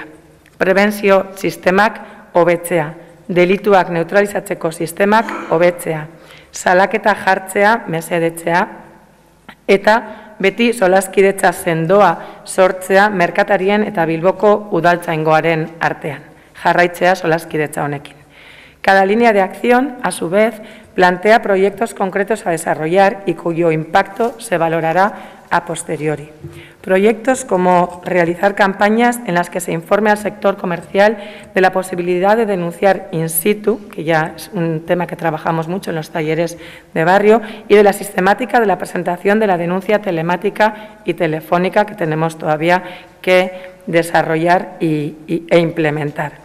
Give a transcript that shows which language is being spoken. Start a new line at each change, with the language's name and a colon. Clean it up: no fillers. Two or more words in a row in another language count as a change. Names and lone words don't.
Basque: Prebentzio sistemak hobetzea, delituak neutralizatzeko sistemak hobetzea, salaketa jartzea mesedetzea eta beti solaskidetza sendoa sortzea merkatarien eta Bilboko udaltzaingoaren artean. Jarraitzea solaskidetza honekin.
Spanish: Cada línea de acción, a su vez, plantea proyectos concretos a desarrollar y cuyo impacto se valorará a posteriori. Proyectos como realizar campañas en las que se informe al sector comercial de la posibilidad de denunciar in situ, que ya es un tema que trabajamos mucho en los talleres de barrio, y de la sistemática de la presentación de la denuncia telemática y telefónica que tenemos todavía que desarrollar e implementar.